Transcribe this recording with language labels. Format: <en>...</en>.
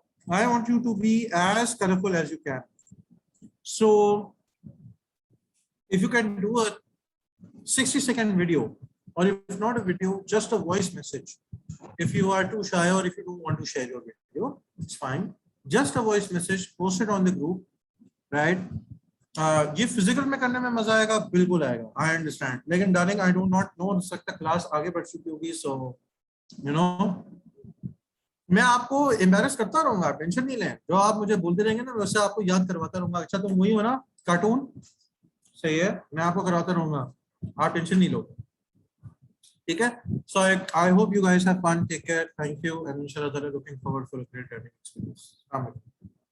<en>I want you to be as colorful as you can. So if you can do a 60-second video, or if not a video, just a voice message. If you are too shy or if you don't want to share your video, it's fine. Just a voice message, post it on the group, right?</en> <hi>ये physical में करने में मजा आएगा, बिल्कुल आएगा,</hi> <en>I understand.</en> <hi>लेकिन darling,</hi> <en>I do not know,</en> <hi>हो सकता क्लास आगे बढ़ चुकी होगी,</hi> <en>so you know,</en> <hi>मैं आपको एम्बैरेस करता रहूंगा, टेंशन नहीं लें. जो आप मुझे बोलते रहेंगे ना, वैसे आपको याद करवाता रहूंगा. अच्छा तुम वही हो ना, कार्टून? सही है, मैं आपको करवाता रहूंगा, आप टेंशन नहीं लो. ठीक है?</hi> <en>So I hope you guys have fun. Take care. Thank you. And inshallah, looking forward for a great learning experience. Amen.</en>